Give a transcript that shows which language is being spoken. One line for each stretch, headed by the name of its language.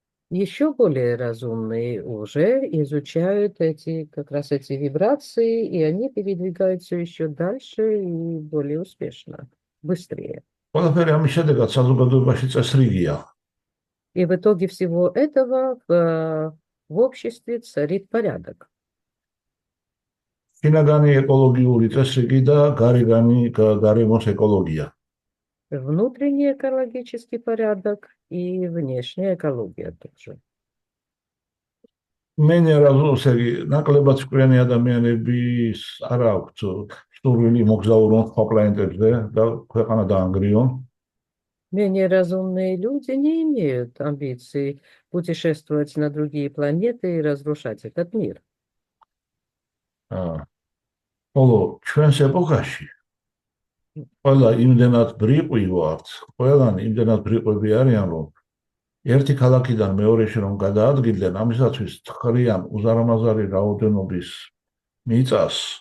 Russian: Еще более разумные уже изучают как раз эти вибрации, и они передвигаются еще дальше и более успешно, быстрее.
Georgian: ყველაფერი ამის შედეგად საზოგადოებაში წესრიგია.
Russian: И в итоге всего этого в обществе царит порядок.
Georgian: შინაგანი ეკოლოგიური წესრიგი და გარემოს ეკოლოგია.
Russian: Внутренний экологический порядок и внешняя экология тоже.
Georgian: მე ნერაზოსები ნაკლებად ჭკვიანი ადამიანები არ აქვთ სურვილი მოგზაურონ სხვა პლანეტებზე და ქვეყანა დაანგრიონ.
Russian: Менее разумные люди не имеют амбиций путешествовать на другие планеты и разрушать этот мир.
Georgian: ხოლო ჩვენს ეპოქაში ყველა იმდენად ბრიყვი ვართ, ყველანი იმდენად ბრიყვები არიან, რომ ერთი ქალაქიდან მეორეში რომ გადაადგილდნენ, ამისათვის თხრიან უზარმაზარი რაოდენობის მიწას,